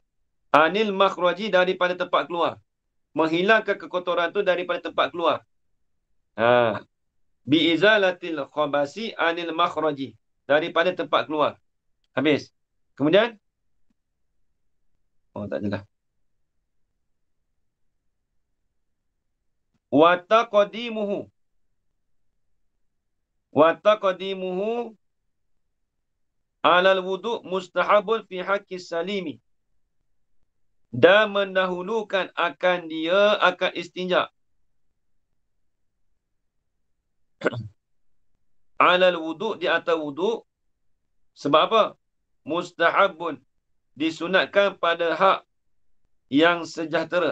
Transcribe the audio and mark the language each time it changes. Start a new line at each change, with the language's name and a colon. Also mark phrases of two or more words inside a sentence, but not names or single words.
Arabic: عن المخرج
Malay: daripada tempat keluar. Menghilangkan kekotoran tu daripada tempat keluar.
Arabic: بإزالة الخبث عن المخرج.
Malay: Daripada tempat keluar. Habis. Kemudian. Tak jelas.
Arabic: وتقديمه. وتقديمه على الوضوء مستحب في حق السالم.
Malay: Dan mendahulukan akan dia akan istinja.
Arabic: على الوضوء'
Malay: di atas wudu'. Sebab apa? Mustahabun. Disunatkan pada hak yang sejahtera.